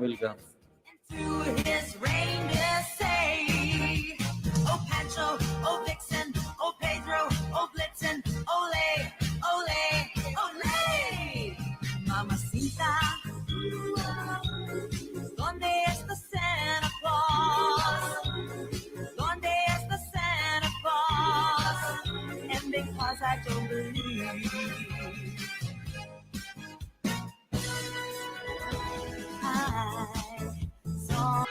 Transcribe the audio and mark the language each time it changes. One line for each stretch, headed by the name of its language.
English: To his reindeer say, oh Pancho, oh Vixen, oh Pedro, oh Blitzen, ole, ole, ole.
Spanish: Mamacita, ¿dónde está Santa Claus? ¿Dónde está Santa Claus?
English: And because I don't believe, I saw